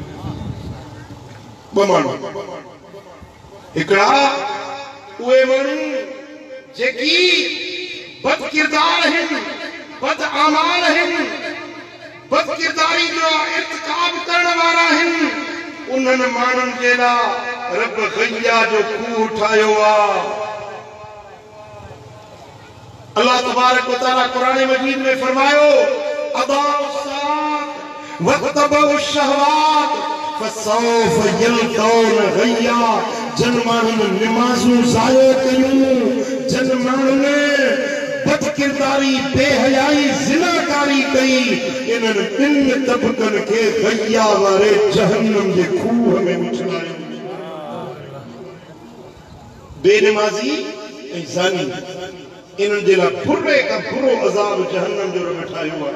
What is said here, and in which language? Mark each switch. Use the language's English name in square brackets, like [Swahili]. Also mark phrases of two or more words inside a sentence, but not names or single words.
[Sindhi] ॿ माण्हू हिकिड़ा उहे माण्हू जेकी बद किरदार आहिनि, बद आमाल आहिनि, बद किरदारी जो इर्तिकाब करण वारा आहिनि, उन्हनि माण्हुनि जे लाइ रब ग़ैया जो खूह ठाहियो आहे। [Arabic] الله تبارك وتعالى [Sindhi] क़ुरान मजीद में फरमायो [Arabic] أضاعوا الصلاة واتبعوا الشهوات فسوف يلقون غيا. [Sindhi] जन माण्हुनि निमाज़ूं ज़ायो कयूं, जन माण्हुनि बद किरदारी बेहयाई ज़िनाकारी कई, इन्हनि ॿिनि तबक़नि खे ग़ैया वारे जहन्नम जे खूह में उछलायो। बेनमाज़ी ऐं ज़ानी इन्हनि जे लाइ बुरे खां बुरो अज़ाब जहन्नम जो रब ठाहियो आहे।